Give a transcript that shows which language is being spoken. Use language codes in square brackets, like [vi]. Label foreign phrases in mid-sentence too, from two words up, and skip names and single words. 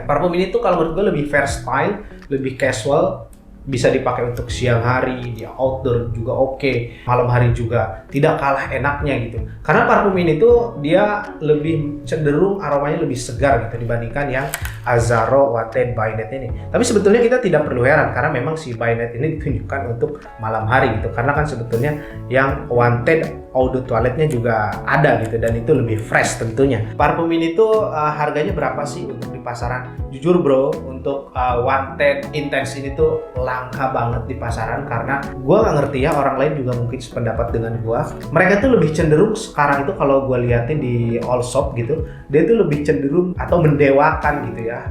[id] Parfum ini tuh kalau menurut gua lebih versatile, lebih casual, bisa dipakai untuk siang hari, di outdoor juga oke, malam hari juga tidak kalah enaknya gitu. Karena parfum ini tuh dia lebih cenderung aromanya lebih segar gitu dibandingkan yang Azzaro Wanted By Night ini. Tapi sebetulnya kita tidak perlu heran karena memang si By Night ini ditunjukkan untuk malam hari gitu. Karena kan sebetulnya yang Wanted [fr] eau de toiletnya [id] juga ada gitu, dan itu lebih fresh tentunya. Parfum ini tuh harganya berapa sih untuk di pasaran? Jujur bro, untuk Wanted Intense ini tuh langka banget di pasaran, karena gua nggak ngerti ya, orang lain juga mungkin sependapat dengan gua. Mereka tuh lebih cenderung sekarang itu kalau gua liatin di all shop gitu, dia tuh lebih cenderung atau mendewakan gitu ya.